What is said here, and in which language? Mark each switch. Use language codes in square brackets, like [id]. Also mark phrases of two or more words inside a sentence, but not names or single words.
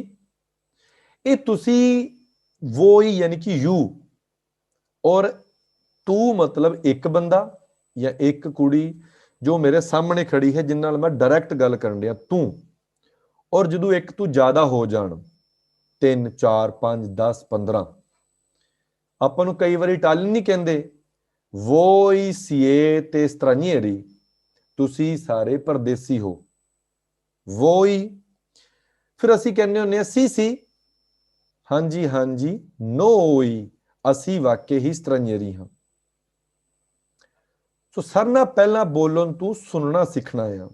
[pa] ਇਹ ਤੁਸੀਂ ਵੋਈ ਯਾਨੀ ਕਿ ਯੂ, ਔਰ ਤੂੰ ਮਤਲਬ ਇੱਕ ਬੰਦਾ ਜਾਂ ਇੱਕ ਕੁੜੀ ਜੋ ਮੇਰੇ ਸਾਹਮਣੇ ਖੜੀ ਹੈ, ਜਿਨ ਨਾਲ ਮੈਂ ਡਾਇਰੈਕਟ ਗੱਲ ਕਰਨ ਡਿਆ, ਤੂੰ। ਔਰ ਜਦੋਂ ਇੱਕ ਤੋਂ ਜ਼ਿਆਦਾ ਹੋ ਜਾਣ, 3 4 5 10 15, ਆਪਾਂ ਨੂੰ ਕਈ ਵਾਰੀ ਇਟਾਲੀਅਨ ਨਹੀਂ ਕਹਿੰਦੇ, [it] Voi siete stranieri, [pa] ਤੁਸੀਂ ਸਾਰੇ ਪਰਦੇਸੀ ਹੋ। Voi, ਫਿਰ ਅਸੀਂ ਕਹਿੰਦੇ ਹੁੰਦੇ ਆ ਸੀ ਹਾਂਜੀ ਹਾਂਜੀ, noi, ਅਸੀਂ ਵਾਕਈ ਹੀ stranieri ਹਾਂ। ਸੋ ਸਰ ਨਾਲ ਪਹਿਲਾਂ ਬੋਲਣ ਤੂੰ ਸੁਣਨਾ ਸਿੱਖਣਾ ਆ।